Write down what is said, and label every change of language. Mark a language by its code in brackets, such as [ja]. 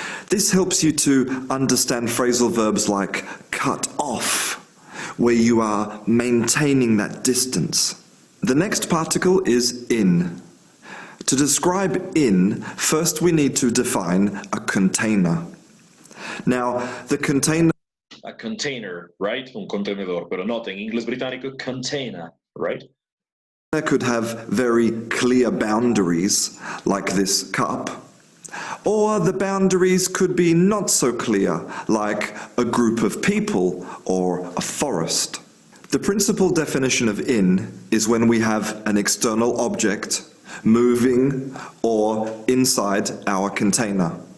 [en] This helps you to understand phrasal verbs like cut off, where you are maintaining that distance. The next particle is in. To describe in, first we need to define a container. Now, the container... A container, right? [es] Un contenedor, pero note, en inglés británico, container, right? [en] could have very clear boundaries, like this cup, or the boundaries could be not so clear, like a group of people or a forest. The principal definition of in is when we have an external object moving or inside our container.